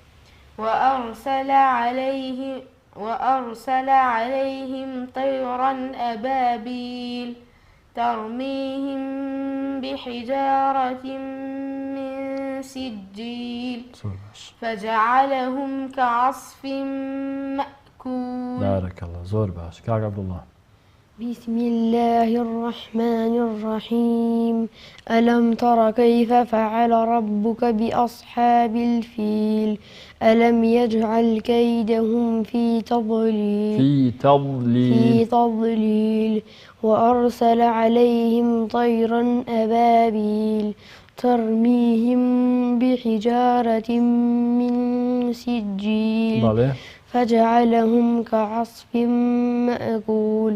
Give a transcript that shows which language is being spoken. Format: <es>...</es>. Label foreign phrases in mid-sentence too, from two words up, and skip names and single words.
<ar>وأرسل عليهم طيرا أبابيل ترميهم بحجارة من سجيل فجعلهم كعصف مأكول</ar> <ckb>بارەکەڵڵا زۆر باش کاک عەبدوڵڵا</ckb> <ar>بسم الله الرحمن الرحيم ألم تر كيف فعل ربك بأصحاب الفيل ألم يجعل كيدهم في تضليل وأرسل عليهم طيرا أبابيل ترميهم بحجارة من سجيل فجعلهم كعصف مأكول</ar>